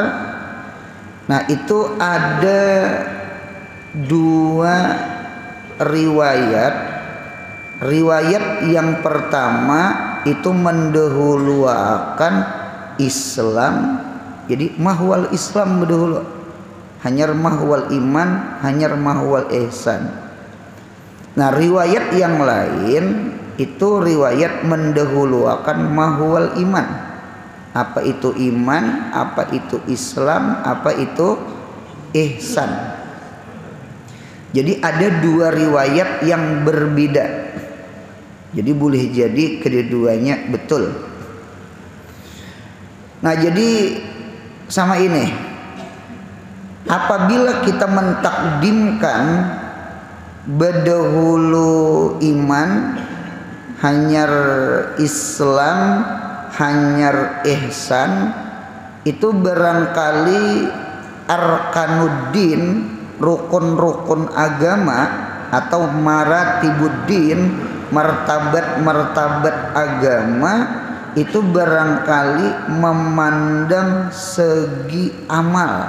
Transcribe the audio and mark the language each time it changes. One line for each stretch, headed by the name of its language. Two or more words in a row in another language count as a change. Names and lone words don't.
Indonesian: Nah, itu ada 2 riwayat. Riwayat yang pertama itu mendahulukan Islam.
Banjar: Jadi mahwal Islam berdahulu, hanyar mahwal iman, hanyar mahwal ihsan.
Indonesian: Nah, riwayat yang lain itu riwayat mendahulukan mahwal iman. Apa itu iman, apa itu Islam, apa itu ihsan. Jadi ada 2 riwayat yang berbeda. Jadi boleh jadi kedua-duanya betul. Nah, jadi sama ini, apabila kita mentakdimkan berdahulu iman, hanyar Islam, hanyar ihsan, itu barangkali arkanuddin, rukun-rukun agama atau maratibuddin, martabat-martabat agama itu barangkali memandang segi amal.